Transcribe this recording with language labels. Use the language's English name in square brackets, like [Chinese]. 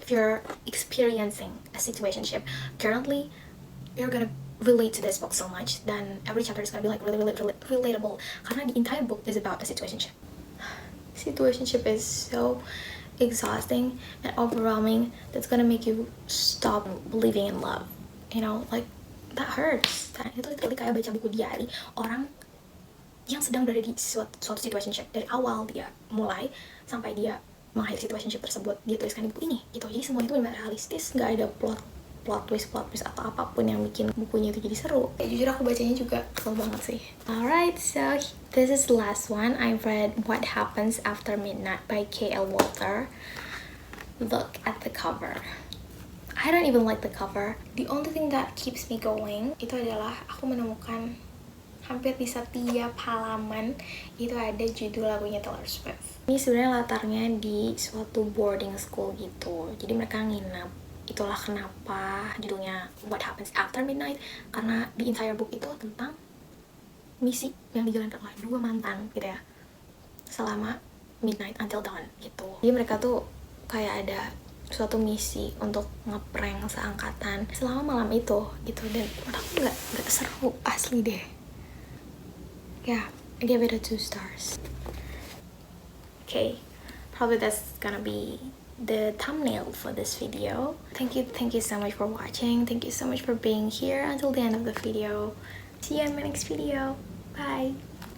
[English] If you're experiencing a situationship currently, you're gonna relate to this book so much. Then every chapter is gonna be like really relatable. Karena the entire book is about a situationship. Situationship is so exhausting and overwhelming. That's gonna make you stop believing in love. You know, like that hurts. [Indonesian] Itu literally kayak baca buku diary orang yang sedang berada di suatu situationship dari awal dia mulai sampai dia mengakhiri situationship tersebut, dia tuliskan di buku ini gitu. Jadi semua itu benar realistis, nggak ada plot twist atau apapun yang bikin bukunya itu jadi seru. Ya, jujur aku bacanya juga kesel banget sih. [English] Alright, so this is the last one. I read What Happens After Midnight by K.L. Walter. Look at the cover. I don't even like the cover. The only thing that keeps me going [Indonesian] itu adalah aku menemukan hampir di setiap halaman itu ada judul lagunya Taylor Swift. Ini sebenarnya latarnya di suatu boarding school gitu. Jadi mereka nginep. Itulah kenapa judulnya What Happens After Midnight, karena [English] the entire book [Indonesian] itu tentang misi yang dijalankan oleh 2 mantan gitu ya. Selama [English] midnight until dawn [Indonesian] gitu. Jadi mereka tuh kayak ada suatu misi untuk ngeprank seangkatan selama malam itu gitu, dan menurut aku nggak seru asli deh. [English] Yeah, I gave it a 2 stars. Okay, probably that's gonna be the thumbnail for this video. Thank you so much for watching. Thank you so much for being here until the end of the video. See you in my next video. Bye.